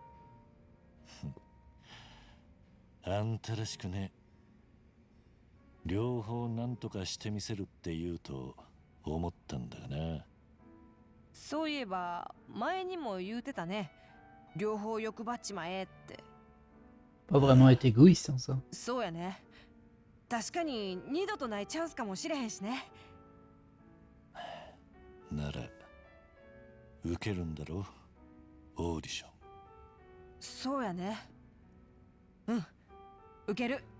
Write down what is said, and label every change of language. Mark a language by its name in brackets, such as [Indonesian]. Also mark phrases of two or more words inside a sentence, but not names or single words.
[Japanese] あんたらしくね。両方なんとかしてみせるって言うと思ったんだがな。そういえば前にも言うてたね。両方欲張っちまえって。 [French] Pas vraiment être égoïste, hein, ça. [Japanese] そうやね。確かに二度とないチャンスかもしれへんしね。なら受けるんだろ、オーディション。そうやね。受ける。